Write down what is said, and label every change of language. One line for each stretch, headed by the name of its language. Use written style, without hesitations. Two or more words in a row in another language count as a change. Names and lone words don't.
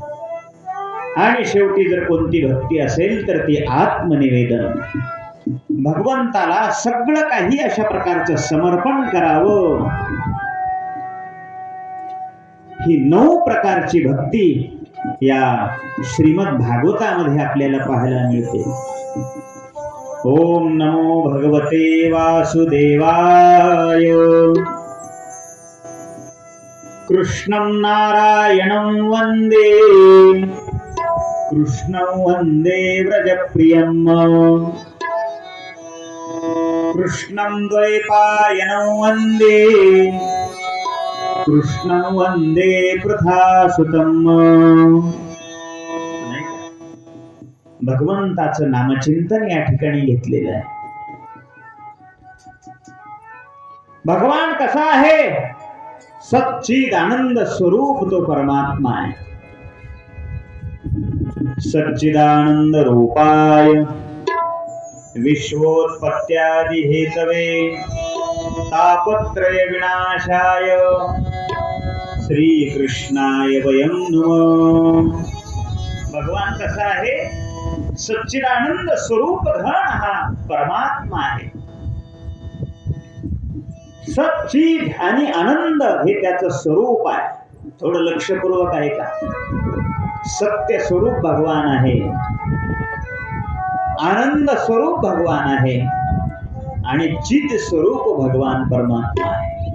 Marathi: आणि शेवटी जर कोणती भक्ती असेल तर ती आत्मनिवेदन. भगवंताला सगळं काही अशा प्रकारचं समर्पण करावं. ही 9 प्रकारची भक्ती या श्रीमद भागवतामध्ये आपल्याला पाहायला मिळते.
Sanskrit: ओम नमो भगवते वासुदेवाय. कृष्णं नारायणं वंदे, कृष्णं वंदे व्रजप्रियं, कृष्णं द्वैपायनं वंदे, कृष्णं वंदे पृथासुतं.
Marathi: भगवंताचं नामचिंतन या ठिकाणी घेतलेलं आहे. भगवान कसा आहे? सच्चिद आनंद स्वरूप तो परमात्मा आहे.
Sanskrit: सच्चिदानंद रूपाय विश्वोत्पत्त्यादि हेतवे तापत्रय विनाशाय श्री कृष्णाय वयं नमः.
Marathi: भगवान कसा आहे? सच्चिदानंद स्वरूप धन हा परमात्मा आहे. सच्चिद आणि आनंद हे त्याचं स्वरूप आहे. थोडं लक्षपूर्वक आहे का? सत्य स्वरूप भगवान आहे, आनंद स्वरूप भगवान आहे आणि चिद स्वरूप भगवान परमात्मा आहे.